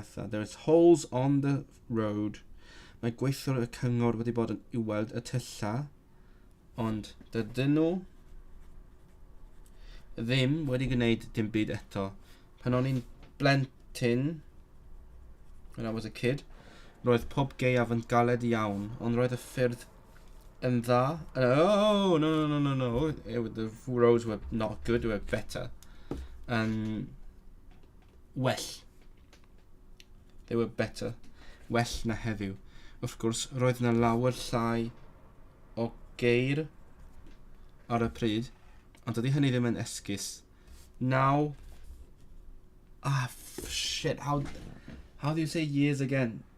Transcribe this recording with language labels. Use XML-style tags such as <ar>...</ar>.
<en>There is holes on the road.</en> <cy>Mae gweithwyr y cyngor wedi bod yn i weld y tylla, ond dydyn nhw ddim wedi gwneud dim byd eto. Pan o'n i'n blentyn,</cy> <en>when I was a kid,</en> <cy>roedd pob gaeaf yn galed iawn, ond roedd y ffyrdd</cy> <en>and dda. Oh, no. The roads were not good, they were better. Well. They were better.</en> <cy>Well na heddiw. Wrth gwrs, roedd na lawer llai o geir ar y pryd, ond dydy hynny ddim yn esgus.</cy> <en>Now... shit, how do you say years again?</en>